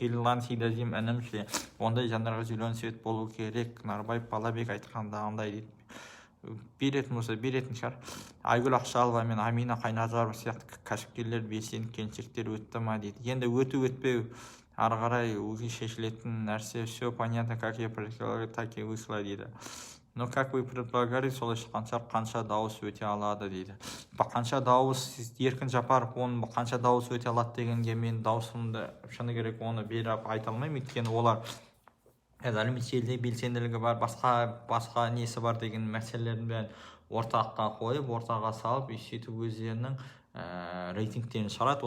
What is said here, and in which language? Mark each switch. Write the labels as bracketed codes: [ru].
[kk] Еллан деймін інімше, ондай жандарға зелен свет болу керек. Нарбаев Балабек айтқандағындай дейді. Беретін болса беретін шығар. Айгүл Ақшалова мен Амина Қайназарова сияқты кәсіпкерлер, белсенді келіншектер өтті ма дейді. Енді өту өтпеу ары қарай өзі шешілетін нәрсе. [ru] Все понятно, как я предполагаю, так и вышло дейді. Но как вы предполагали, [kk] солай шыққан шығар. Қанша дауыс өте алады дейді. Қанша дауыс, Еркін Жапаров оны қанша дауыс өте алады дегенге мен даусымды шыны керек оны беріп айта алмаймын. Өйткені олар әлеуметтік желіде белсенділігі бар, басқа несі бар деген мәселелерін бәрін ортаққа қойып, ортаға салып, сөйтіп өздерінің рейтингтерін шығарады.